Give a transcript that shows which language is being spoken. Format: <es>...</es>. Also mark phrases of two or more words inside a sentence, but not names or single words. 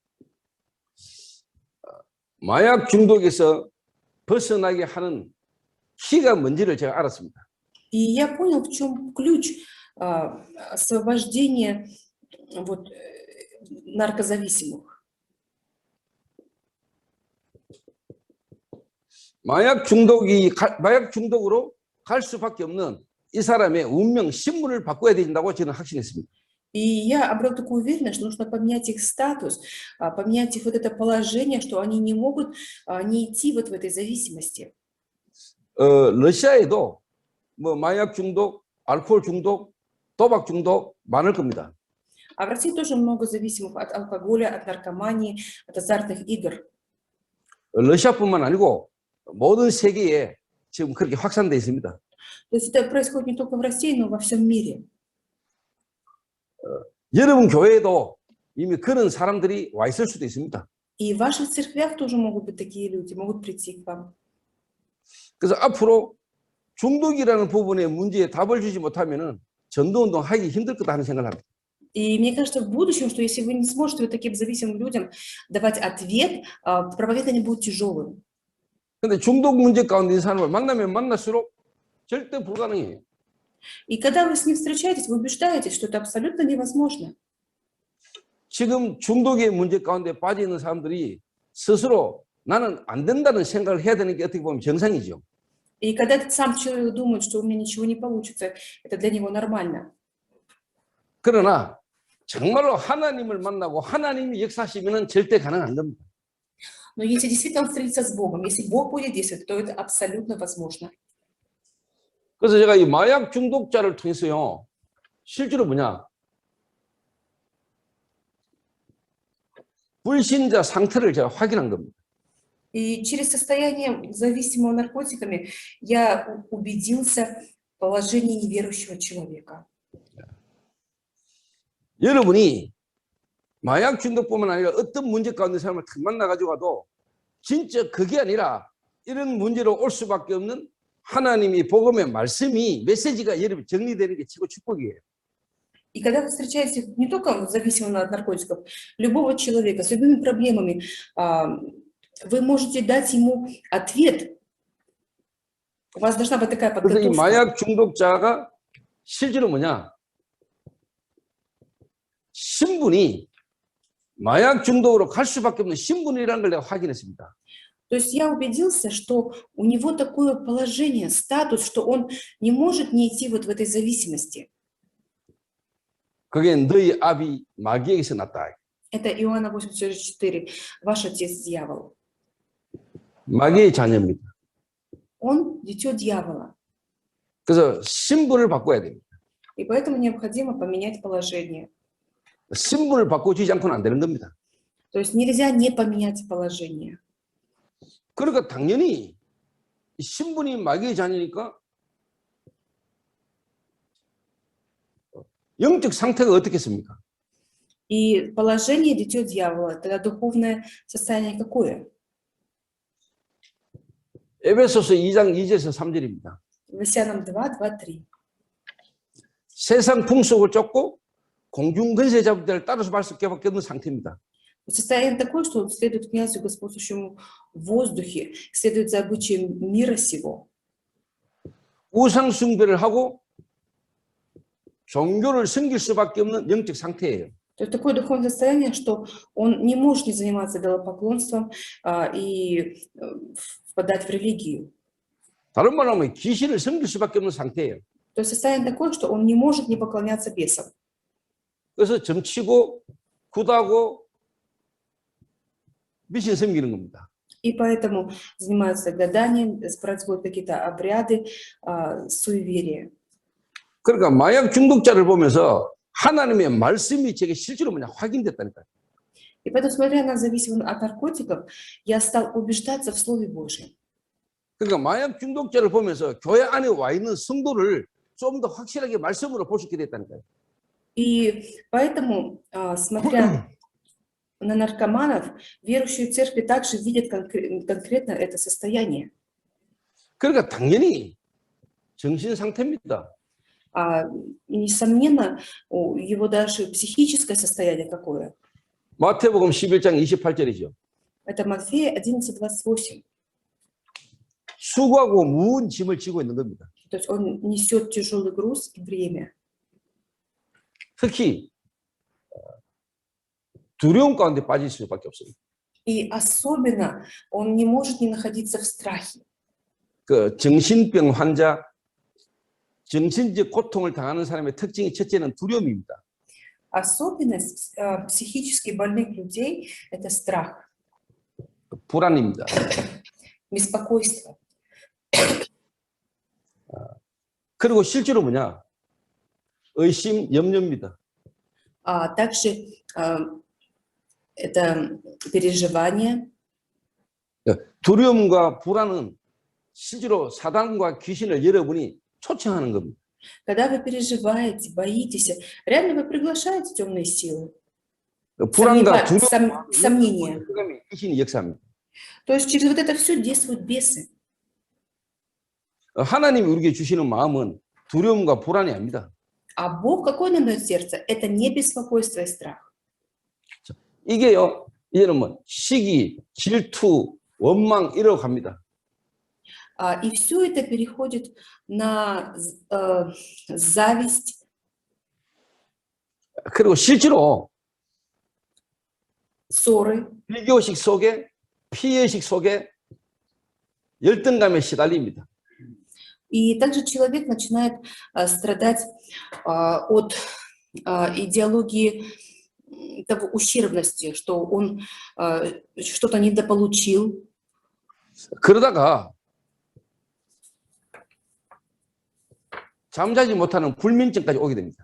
<ko>마약 중독에서 벗어나게 하는 키가 뭔지를 제가 알았습니다.</ko> <ru>И я понял, в чем ключ освобождения вот, наркозависимых.</ru> <ko>마약 중독으로 갈 수밖에 없는 이 사람의 운명, 신분을 바꿔야 된다고 저는 확신했습니다.</ko> <ru>И я обрел такую уверенность, что нужно поменять их статус, поменять их вот это положение, что они не могут не идти вот в этой зависимости.</ru> <ko>러시아에도 뭐 마약 중독, 알코올 중독, 도박 중독 많을 겁니다.</ko> <ru>А в России тоже много зависимых от алкоголя, от наркомании, от азартных игр.</ru> <ko>러시아뿐만 아니고 모든 세계에 지금 그렇게 확산되어 있습니다.</ko> <ru>То есть это происходит не только в России, но во всем мире.</ru> <ko>여러분 교회에도 이미 그런 사람들이 와 있을 수도 있습니다.</ko> <ru>И в ваших церквях тоже могут быть такие люди, могут прийти к вам.</ru> <ko>그래서 앞으로 중독이라는 부분에 문제에 답을 주지 못하면은 전도운동 하기 힘들 거다 하는 생각을 합니다.</ko> <ru>И мне кажется, в будущем, что если вы не сможете вот таким зависимым людям давать ответ, проповедование будет тяжелым.</ru> <ko>근데 중독 문제 가운데 있는 사람을 만나면 만날수록 절대 불가능해요.</ko> <ru>И когда вы с ним встречаетесь, вы убеждаетесь, что это абсолютно невозможно.</ru> <ko>지금 중독의 문제 가운데 빠져 있는 사람들이 스스로 나는 안 된다는 생각을 해야 되는 게 어떻게 보면 정상이죠.</ko> <ru>И когда этот сам человек думает, что у меня ничего не получится, это для него нормально.</ru> <ko>그러나 정말로 하나님을 만나고 하나님이 역사하시면 절대 가능 안 됩니다.</ko> <ru>Но если действительно он встретится с Богом, если Бог будет действовать, то это абсолютно возможно.</ru> <ko>그래서 제가 이 마약 중독자를 통해서요, 실제로 뭐냐, 불신자 상태를 제가 확인한 겁니다.</ko> <ru>И через состояние зависимого наркотиками я убедился в положении неверующего человека.</ru> <ko>여러분이 마약 중독뿐만 아니라 어떤 문제 가운데 사람을 탁 만나가지고 와도 진짜 그게 아니라 이런 문제로 올 수밖에 없는 하나님이 복음의 말씀이 메시지가 여러분 정리되는 게 최고 축복이에요.</ko> <ru>И когда вы встречаете не только зависимого от наркотиков, любого человека с любыми проблемами, вы можете дать ему ответ. У вас должна быть такая</ru> <ko>그래서 이</ko> <ru>подготовка.</ru> <ko>마약 중독자가 실제로 뭐냐? 신분이 마약 중독으로 갈 수밖에 없는 신분이라는 걸 내가 확인했습니다.</ko> <ru>То есть я убедился, что у него такое положение, статус, что он не может не идти вот в этой зависимости.</ru> <ko>그게 너희 아비 마귀에게서 났다.</ko> <ru>Это Иоанна 8:44. Ваш отец дьявол.</ru> <ko>마귀의 자녀입니다.</ko> <ru>Он дитё дьявола.</ru> <ko>그래서 신분을 바꿔야 됩니다.</ko> <ru>И поэтому необходимо поменять положение.</ru> <ko>신분을 바꿔주지 않고는 안 되는 겁니다.</ko> <ru>То есть нельзя не поменять положение.</ru> <ko>그러니까 당연히 신분이 마귀의 자녀니까 영적 상태가 어떻겠습니까?</ko> <ru>И положение дитё дьявола, тогда духовное состояние какое?</ru> <ko>에베소서 2장 2절에서 3절입니다.</ko> <ru>Ефесянам 2:2-3.</ru> <ko>세상 풍속을 쫓고 공중 권세자들을 따라서 갈 수밖에 없는 상태입니다.</ko> <ru>Состояние такое, что он следует князю господствующему в воздухе, следует за обычаем мира сего.</ru> <ko>우상 숭배를 하고 종교를 섬길 수밖에 없는 영적 상태예요.</ko> <ru>То есть такое духовное состояние, что он не может не заниматься идолопоклонством и впадать в религию.</ru> <ko>다른 말로 하면 귀신을 섬길 수밖에 없는 상태예요.</ko> <ru>То есть состояние такое, что он не может не поклоняться бесам.</ru> <ko>그래서 점치고 굿하고 미신 섬기는 겁니다.</ko> <ru>И поэтому занимаются гаданием, производят какие-то обряды, суеверия.</ru> <ko>그러니까 마약 중독자를 보면서 하나님의 말씀이 제게 실제로 뭐냐 확인됐다니까요.</ko> <ru>И поэтому, смотря на зависимых от наркотиков, я стал убеждаться в Слове Божьем.</ru> <ko>그러니까 마약 중독자를 보면서 교회 안에 와 있는 성도를 좀 더 확실하게 말씀으로 볼 수 있게 됐다니까요.</ko> <ru>И поэтому, смотря на наркоманов, верующие церкви также видят конкретно это состояние.</ru> <ko>그러니까 당연히 정신 상태입니다.</ko> <ru>Несомненно, его даже психическое состояние какое.</ru> <ko>마태복음 11장 28절이죠.</ko> <ru>Это Матфея 11:28.</ru> <ko>수고하고 무거운 짐을 지고 있는 겁니다.</ko> <ru>То есть он несет тяжелый груз и бремя.</ru> <ko>특히 두려움 가운데 빠질 수밖에 없습니다.</ko> <ru>И особенно он не может не находиться в страхе.</ru> <ko>그 정신병 환자, 정신적 고통을 당하는 사람의 특징이 첫째는 두려움입니다.</ko> <ru>Особенность психически больных людей – это страх,</ru> <ko>불안입니다.</ko> <ru>беспокойство.</ru> <ko>그리고 실제로 뭐냐? 의심, 염려입니다.</ko> <ru>А также это переживание.</ru> <ko>두려움과 불안은 실제로 사단과 귀신을 여러분이 초청하는 겁니다.</ko> <ru>Когда вы переживаете, боитесь, реально вы приглашаете темные силы,</ru> <ko>불안과 두려움,</ko> <ru>сомнения.</ru> <ko>귀신이 역사합니다.</ko> <ru>То есть через вот это все действуют бесы.</ru> <ko>하나님이 우리에게 주시는 마음은 두려움과 불안이 아닙니다.</ko> <ru>А Бог, какой нам дает сердце? Это не беспокойство и страх.</ru> <ko>이게요, 이제는 뭐 시기, 질투, 원망 이러고 갑니다.</ko> <ru>И все это переходит на зависть,</ru> <ko>그리고 실제로</ko> <ru>ссоры.</ru> <ko>비교식 속에, 피해식 속에 열등감에 시달립니다.</ko> <ru>И также человек начинает страдать от идеологии того ущербности, что он что-то недополучил.</ru> <ko>그러다가 잠자지 못하는 불면증까지 오게 됩니다.</ko>